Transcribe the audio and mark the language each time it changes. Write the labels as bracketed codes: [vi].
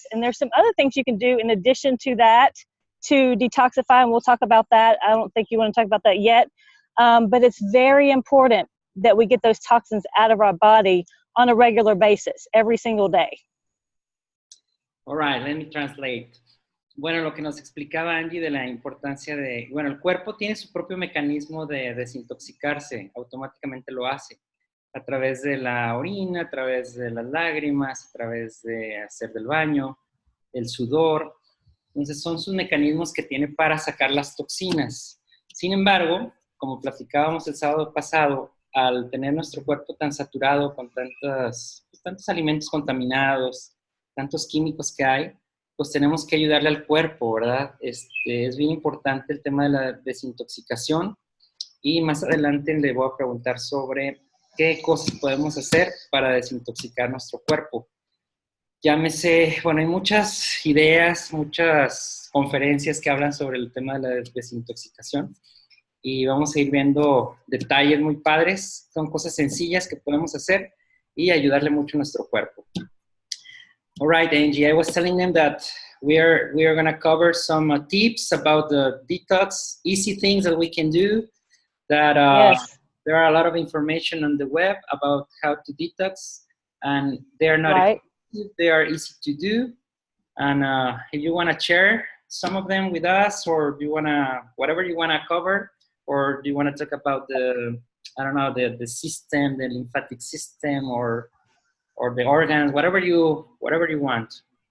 [en] And there's some other things you can do in addition to that to detoxify, and we'll talk about that. I don't think you want to talk about that yet, but it's very important that we get those toxins out of our body on a regular basis, every single day. All right, let me translate. [es] Bueno, lo que nos explicaba Angie de la importancia de, bueno, el cuerpo tiene su propio mecanismo de desintoxicarse, automáticamente lo hace, a través de la orina, a través de las lágrimas, a través de hacer del baño, el sudor. Entonces son sus mecanismos que tiene para sacar las toxinas. Sin embargo, como platicábamos el sábado pasado, al tener nuestro cuerpo tan saturado con tantos alimentos contaminados, tantos químicos que hay, pues tenemos que ayudarle al cuerpo, ¿verdad? Es bien importante el tema de la desintoxicación y más adelante le voy a preguntar sobre qué cosas podemos hacer para desintoxicar nuestro cuerpo. Llámese, bueno, hay muchas ideas, muchas conferencias que hablan sobre el tema de la desintoxicación y vamos a ir viendo detalles muy padres. Son cosas sencillas que podemos hacer y ayudarle mucho a nuestro cuerpo. [en] All right, Angie, I was telling them that we are going to cover some tips about the detox, easy things that we can do, that yes. There are a lot of information on the web about how to detox, and they are not right. expensive, they are easy to do. And if you want to share some of them with us, or do you want to, whatever you want to cover, or do you want to talk about the system, the lymphatic system, or the organs, whatever you want.